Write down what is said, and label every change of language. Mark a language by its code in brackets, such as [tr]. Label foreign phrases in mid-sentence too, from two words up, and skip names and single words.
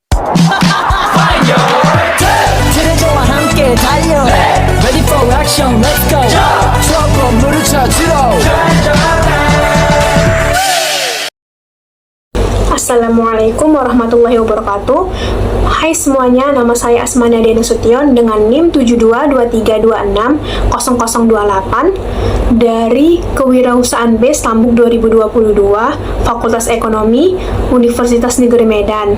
[ko] 트레저와 함께 달려 [en] Ready for action, let's go [ko] 추억 건물을 찾으러 [ar] السلام عليكم ورحمة الله وبركاته. [id] Hai semuanya, nama saya Asmana Dena Sution dengan NIM 7223260028 dari Kewirausahaan Base Tambuk 2022 Fakultas Ekonomi Universitas Negeri Medan.